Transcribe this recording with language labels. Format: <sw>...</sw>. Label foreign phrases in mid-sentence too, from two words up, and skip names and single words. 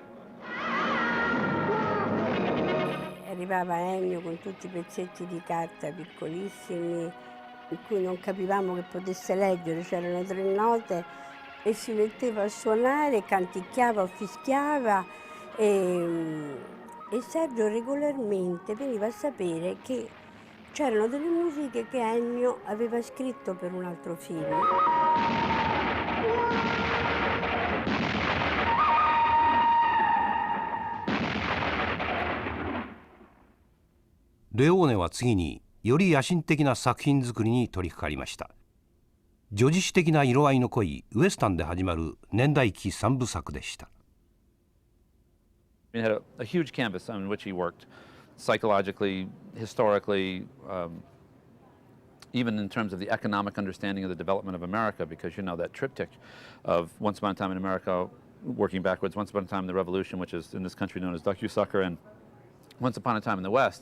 <it>Arrivava Ennio con tutti i pezzetti di carta piccolissimi in cui non capivamo che potesse leggere, c'erano 3 note e si metteva a suonare, canticchiava o fischiava e Sergio regolarmente veniva a sapere che c'erano delle musiche che Ennio aveva scritto per un altro film.</it> <ja>レオーネは次により野心的な作品作りに取り掛かりました。叙事詩的な色合いの濃いウエスタンで始まる年代記3部作でした。</ja> <en>He had a huge canvas on which he worked psychologically, historically, even in terms of the economic understanding of the development of America, because you know that triptych of Once Upon a Time in America, working backwards, Once Upon a Time in the Revolution, which is in this country known as Docu-Sucker, and Once Upon a Time in the West.</en>